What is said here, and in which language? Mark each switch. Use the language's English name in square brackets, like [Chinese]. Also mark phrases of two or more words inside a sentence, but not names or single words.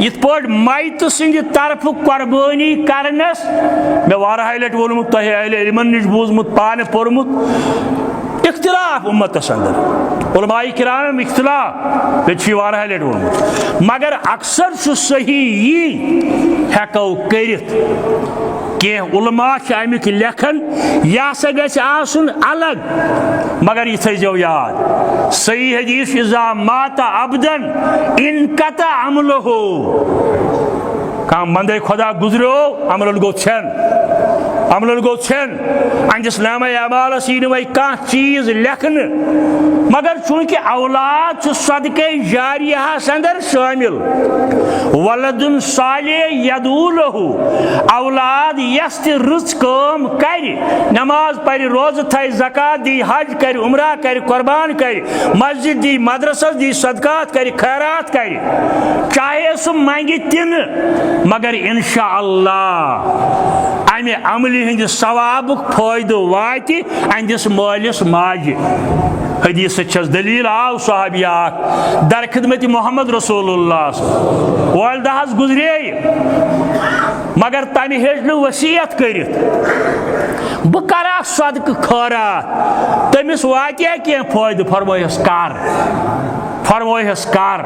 [Kashmiri] یِتھ پٲٹھۍ میتہٕ سٕنٛدِ طرفہٕ قربٲنی کرنس مےٚ واریاہہِ لٹہِ ووٚنمُت تۄہہِ اہلِ علمن نِش بوٗزمُت پانہٕ پوٚرمُت اختلاف امتس اندر علماء کرام اختلاف مےٚ چھُ یہِ واریاہہِ لٹہِ ووٚنمُت مگر اکثر چھُ صحیح یی ہٮ۪کو کٔرِتھ. کینٛہہ علماء چھِ امیُک لیکھان یہِ ہسا گژھِ آسُن الگ مگر یہِ تھٲیزیو یاد صحیح حدیث [Arabic] اذا مات عبدن انقطع عملہ. [Kashmiri] کانٛہہ بندے خدا گُزریو عملن گوٚو ژھٮ۪ن اہندِس نامہ اعمالس یی نہٕ وۄنۍ کانٛہہ چیٖز لیکھنہٕ مگر چوٗنٛکہِ اولاد چھُ صدقے جاریہس اندر شٲمِل. [Arabic] ولدُن صالح یدعو لہ [Kashmiri] اولاد یس تہِ رٕژ کٲم کرِ نماز پرِ روزٕ تھایہِ زکات دی حج کرِ عمرہ کرِ قربان کرِ مسجد دی مدرسس دی صدقات کرِ خیرات کرِ چاہے سُہ منگہِ تہِ نہٕ مگر انشاء اللہ امہِ عملہِ ہٕنٛدِ ثوابُک فٲیدٕ واتہِ اہندِس مٲلِس ماجہِ. حدیث چھس دلیل آو صحابی اکھ در خدمت محمد رسول اللہ والدہس گزرے مگر تمہِ ہیٚچ نہٕ وصیت کٔرِتھ بہٕ کرا صدقہٕ خٲرات تٔمِس واتیا کینٛہہ فٲیدٕ فرمٲیہس کر.